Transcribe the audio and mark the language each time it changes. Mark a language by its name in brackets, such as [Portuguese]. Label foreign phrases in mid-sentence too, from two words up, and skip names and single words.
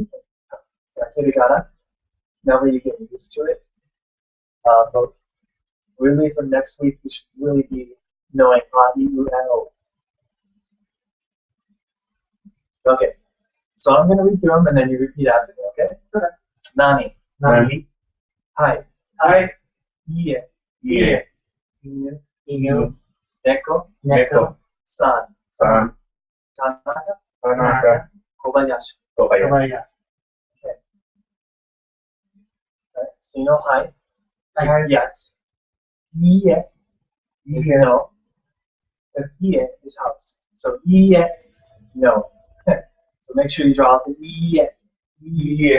[English] Hiragana. That way you get used to it. But really, for next week, we should really be knowing A, I, U, and O. Okay. So I'm going to read through them and then you repeat after me, okay? Okay. Nani. Nani. Hai. Hi. Ie. Ie. Inu. Inu. Neko. Neko. San. San. Tanaka. Tanaka. Kobayashi. Kobayashi. Kobayashi. Right. So you know hai. Hi. Yes. Ie is Ie. no. Because ie is house. So ie, no. So make sure you draw out the ie. Ie.